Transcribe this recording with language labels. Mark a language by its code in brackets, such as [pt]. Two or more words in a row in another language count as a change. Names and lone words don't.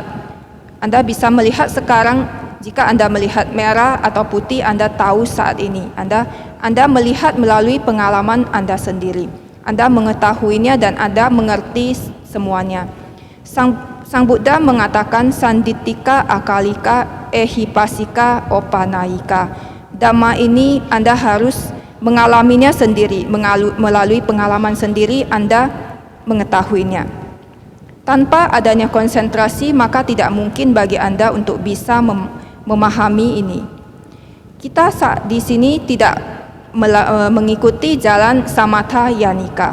[id] Anda bisa melihat sekarang. Jika Anda melihat merah atau putih, Anda tahu saat ini. Anda melihat melalui pengalaman Anda sendiri. Anda mengetahuinya dan Anda mengerti semuanya. Sang Buddha mengatakan [pi] sandittika akalika ehipasika opanayika. [id] Dhamma ini Anda harus mengalaminya sendiri, melalui pengalaman sendiri Anda mengetahuinya. Tanpa adanya konsentrasi, maka tidak mungkin bagi Anda untuk bisa memahami ini. Kita di sini tidak mengikuti jalan [pi] samatha yanika.